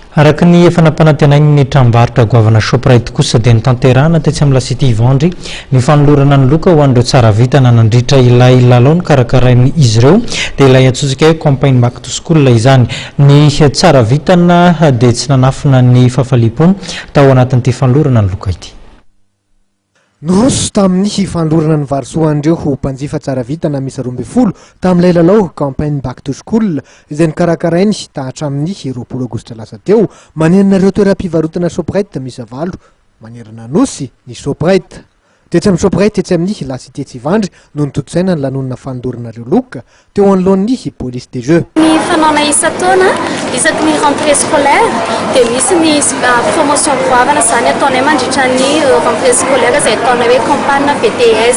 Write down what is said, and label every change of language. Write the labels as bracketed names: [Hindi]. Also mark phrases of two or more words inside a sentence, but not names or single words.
[Malagasy] Araka ny efa nampanantenainy ny tranombarotra goavana Shoprite kosa dia nitanterahana tetsy amin'ny lasety Ivandry ny fanolorana ny loka ho an'ireo tsara vitana nandritra ilay lalao ny karakarainy izy ireo dia ilay atsotsika hoe campagne [English] back to school [Malagasy] izany. Ny tsara vitana dia tsy nanafina ny fahafaliam-pony tao anatin'ity fanolorana ny loka ity. Noroso tamin'ny fanolorana ny varosoan'ireo ho mpanjifa tsara vitana misy 12 tamin'ilay lalao campagne [English] back to school [Malagasy] izay nikarakarainy hatramin'ny 20 aogositra lasa teo manerana ireo toeram-pivarotana Shoprite misy 9 manerana nosy ny Shoprite. Tetsy amin'ny Shoprite tetsy amin'ny lasety Ivandry no nitotsaina ny lanonana fanolorana ireo loka teo anoloan'ny [French] police des jeux. [Malagasy] Ny fanaona isa-taona isaky ny [French] rentrée scolaire [Malagasy] dia misy ny promotion goavana izany ataonay mandritra ny [French] rentrée scolaire [Malagasy] izay ataonay hoe campagne BTS.